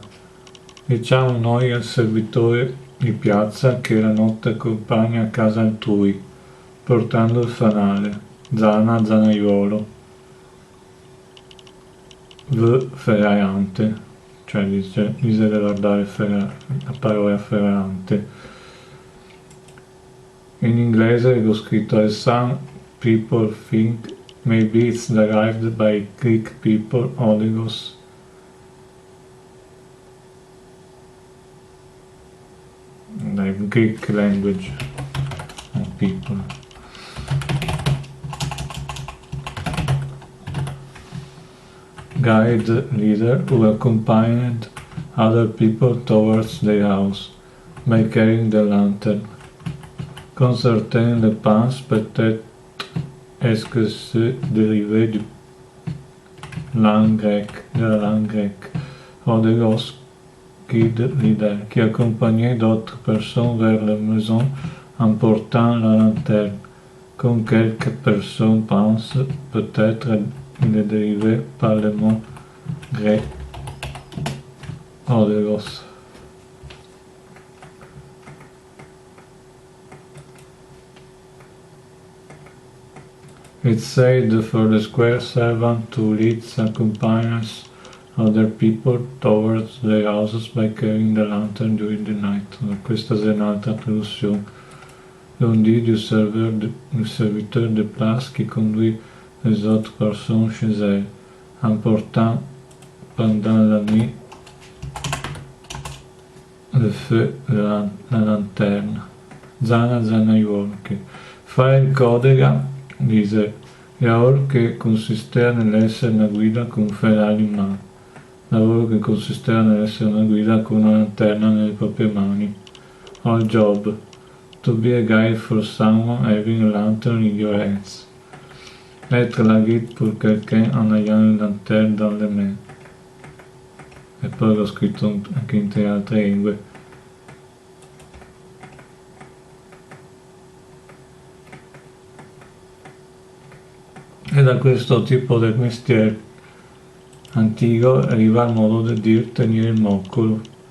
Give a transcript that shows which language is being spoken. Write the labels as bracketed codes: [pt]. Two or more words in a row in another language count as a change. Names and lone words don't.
[it] Diciamo noi al servitore di piazza che la notte accompagna a casa altrui, portando il fanale, zana, zanaiolo, ferraiante, cioè dice di guardare la parola ferrante. In inglese l'ho scritto [en] as some people think maybe it's derived by Greek people, oligos, like Greek language and people. Guide leader who accompanied other people towards their house by carrying the lantern. [fr] Concertain le pense peut-être est-ce que c'est dérivé de la langue grecque, oligos, guide leader, qui accompagnait d'autres personnes vers la maison en portant la lanterne. Comme quelques personnes pensent, peut-être il est dérivé par le mot grec oligos. [en] It's said for the square servant to lead accompanies other people towards their houses by carrying the lantern during the night. [it] Questa è un'altra traduzione. [fr] On dit du serviteur de place qui conduit les autres personnes chez elles, en portant pendant la nuit le feu, la lanterne. [it] Zana zanaiolo. Fare il codega, dice, lavoro che consisteva nell'essere una guida con un ferraglio in mano. Lavoro che consisteva nell'essere una guida con una lanterna nelle proprie mani. [en] All job. To be a guide for someone having a lantern in your hands. [fr] Être la guide pour quelqu'un en ayant une lanterne dans les mains. [it] E poi l'ho scritto anche in 3 altre lingue. E da questo tipo di mestiere antico arriva il modo di dire tenere il moccolo.